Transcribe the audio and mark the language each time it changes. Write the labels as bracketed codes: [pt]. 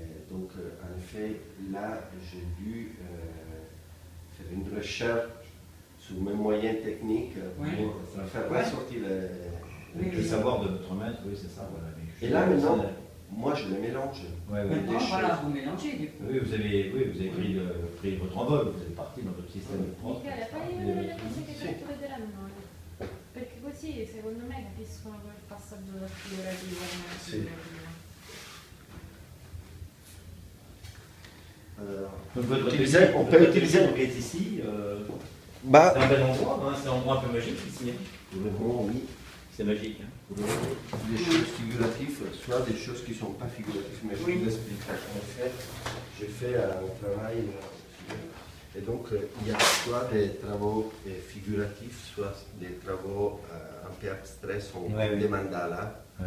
[fr] Donc, en effet, là, j'ai dû faire une recherche sur mes moyens techniques pour faire ressortir Le savoir de votre maître, oui, c'est ça. Voilà. Et là, maintenant, moi, je les mélange. Maintenant, voilà, vous mélangez du coup. Oui, vous avez pris votre envol, vous êtes parti dans votre système propre. [it] Michele, fai una delle cose che ti ho detto vedranno noi. Perché così, secondo me, capiscono quel passaggio dal figurativo al figurativo. [fr] On peut utiliser l'enquête ici. C'est un bel endroit, hein, c'est un endroit un peu magique ici. Oui. C'est magique. Hein. Des choses figuratives, soit des choses qui ne sont pas figuratives, mais je vous explique. En fait, j'ai fait un travail, et donc il y a soit des travaux figuratifs, soit des travaux un peu abstraits, sont des mandalas.